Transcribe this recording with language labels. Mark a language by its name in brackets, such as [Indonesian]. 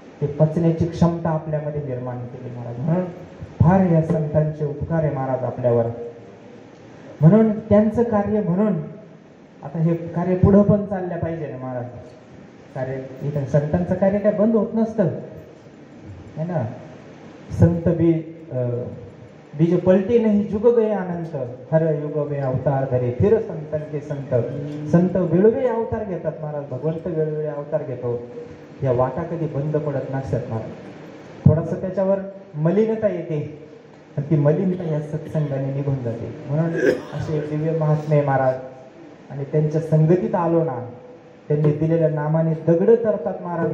[Marathi] ते पचण्याची क्षमता आपल्यामध्ये निर्माण केली महाराज. म्हणून फार या संतांचे उपकार आहे महाराज आपल्यावर. म्हणून त्यांचं कार्य, म्हणून आता हे कार्य पुढं पण चाललं पाहिजे ना महाराज. कार्य इथं संतांचं कार्य काय बंद होत नसतं [Hindi] है ना. संत बीज पलटे नाही जुग गए अनंत, हर युग वे अवतार धरे फिर संतन के संत. [Marathi] संत वेळोवेळी अवतार घेतात महाराज, भगवंत वेळोवेळी अवतार घेतो. या वाटा कधी बंद पडत नसतात महाराज. थोडंसं त्याच्यावर मलिनता येते, आणि ती मलिनता या सत्संगाने निघून जाते. म्हणून असे दिव्य महात्मे महाराज. आणि त्यांच्या संगतीत आलो ना, त्यांनी दिलेल्या नामाने दगड तरतात महाराज.